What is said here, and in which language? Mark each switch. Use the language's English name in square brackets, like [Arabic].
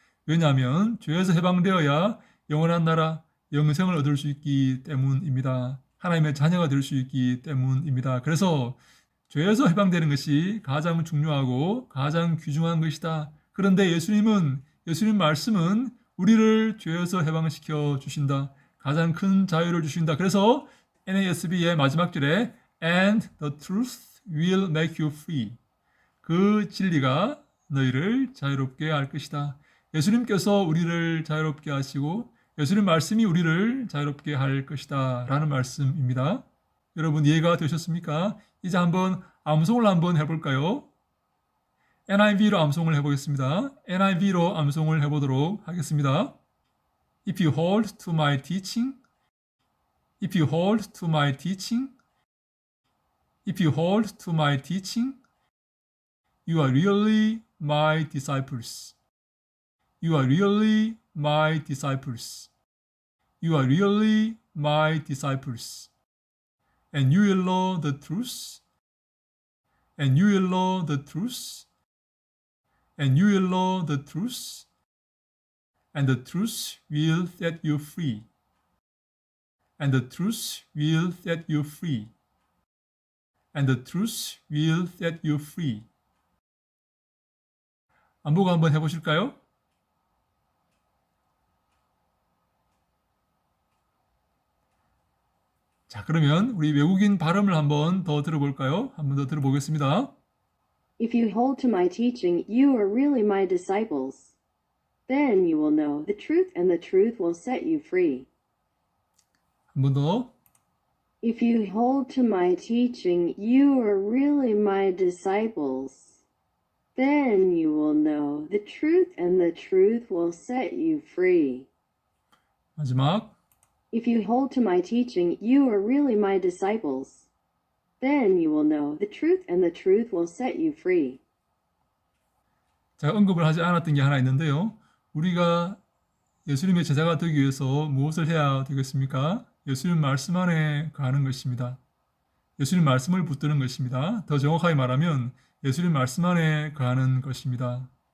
[Korean] 왜냐하면 죄에서 해방되어야 영원한 나라, 영생을 얻을 수 있기 때문입니다. 하나님의 자녀가 될 수 있기 때문입니다. 그래서 죄에서 해방되는 것이 가장 중요하고 가장 귀중한 것이다. 그런데 예수님 말씀은 우리를 죄에서 해방시켜 주신다. 가장 큰 자유를 주신다. 그래서 NASB의 마지막 절에 [English] And the truth will make you free. [Korean] 그 진리가 너희를 자유롭게 할 것이다. 예수님께서 우리를 자유롭게 하시고 예수님 말씀이 우리를 자유롭게 할 것이다 라는 말씀입니다. 여러분 이해가 되셨습니까? 이제 한번 암송을 한번 해볼까요? NIV로 암송을 해보겠습니다. NIV로 암송을 해보도록 하겠습니다. [English] If you hold to my teaching, if you hold to my teaching, if you hold to my teaching, you are really my disciples. You are really my disciples. You are really my disciples. And you will know the truth. And you will know the truth. And you will know the truth. And the truth will set you free. And the truth will set you free. And the truth will set you free. [Korean] 안보고 한번 해보실까요? 자, 그러면 우리 외국인 발음을 한번 더 들어볼까요? 한번 더 들어보겠습니다. [English] If you hold to my teaching, you are really my disciples. Then you will know the truth, and the truth will set you free. [Korean] 한 번 더. [English] If you hold to my teaching, you are really my disciples. Then you will know the truth, and the truth will set you free. [Korean] 마지막. [English] If you hold to my teaching, you are really my disciples. Then you will know the truth, and the truth will set you free. [Korean] 제가 언급을 하지 않았던 게 하나 있는데요. 우리가 예수님의 제자가 되기 위해서 무엇을 해야 되겠습니까? 예수님 말씀 안에 거하는 것입니다. 예수님 말씀을 붙드는 것입니다. 더 정확하게 말하면 예수님 말씀 안에 거하는 것입니다.